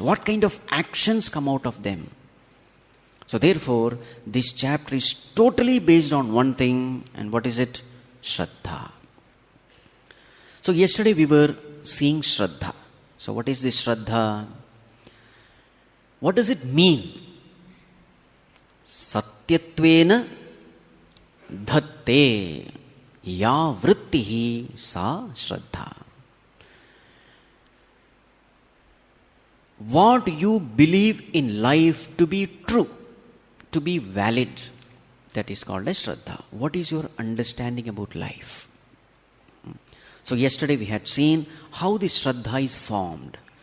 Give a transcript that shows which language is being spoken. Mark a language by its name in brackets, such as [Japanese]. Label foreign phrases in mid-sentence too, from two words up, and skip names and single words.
[English] What kind of actions come out of them? So therefore, this chapter is totally based on one thing. And what is it? Shraddha. So yesterday we were seeing Shraddha. So what is this Shraddha? What does it mean? [Sanskrit] Satyatvena dhatte ya vrittihi sa Shraddha. [English] What you believe in life to be true, to be valid, that is called as Shraddha. What is your understanding about life? So yesterday we had seen how this Shraddha is formed.